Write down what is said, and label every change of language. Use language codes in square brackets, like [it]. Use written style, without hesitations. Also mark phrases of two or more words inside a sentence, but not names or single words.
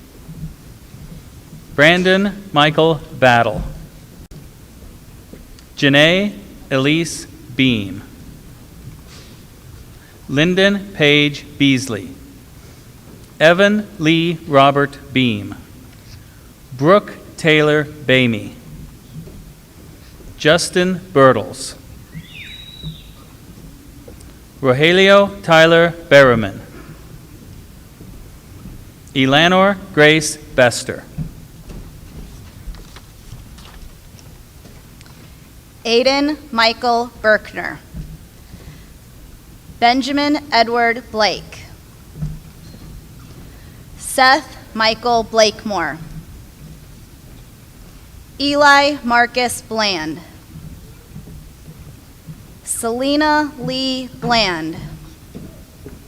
[en] Brandon Michael Battle. Janae Elise Beam. Lyndon Page Beasley. Evan Lee Robert Beam. Brooke Taylor Bamey. Justin Bertles. Rogelio Tyler Berriman. Elanor Grace Bester. Aiden Michael Berkner. Benjamin Edward Blake. Seth Michael Blakemore. Eli Marcus Bland. Selena Lee Bland.